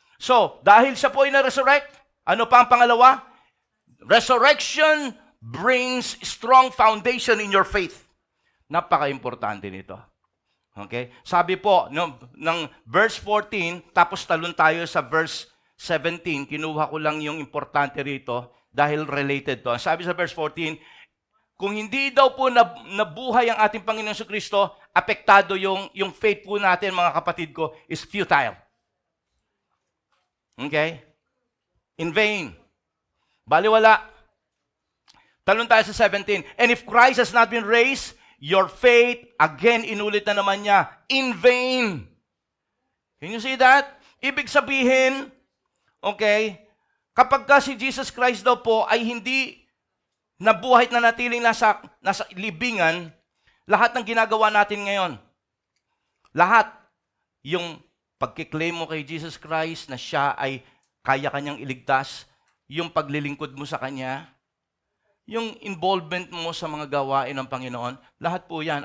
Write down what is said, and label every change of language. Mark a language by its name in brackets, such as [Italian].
[Filipino] So, dahil siya po ay na-resurrect, ano pa ang pangalawa? [English] Resurrection brings strong foundation in your faith. [Filipino] Napaka-importante nito. Okay? Sabi po, ng verse 14, tapos talon tayo sa verse 17, kinuha ko lang yung importante rito dahil [English] related to. [Filipino] Sabi sa verse 14, kung hindi daw po nabuhay ang ating Panginoon Jesucristo, apektado yung faith po natin, mga kapatid ko, [English] is futile. [Filipino] Okay? [English] In vain. [Filipino] Baliwala. Talon tayo sa 17. [English] And if Christ has not been raised, your faith, again, [Filipino] inulit na naman niya, [English] in vain. Can you see that? [Filipino] Ibig sabihin, okay, kapag si Jesus Christ daw po ay hindi nabuhay na natiling nasa libingan, lahat ng ginagawa natin ngayon, lahat, yung pagkiklaim mo kay Jesus Christ na siya ay kaya kanyang iligtas, yung paglilingkod mo sa Kanya, yung involvement mo sa mga gawain ng Panginoon, lahat po yan.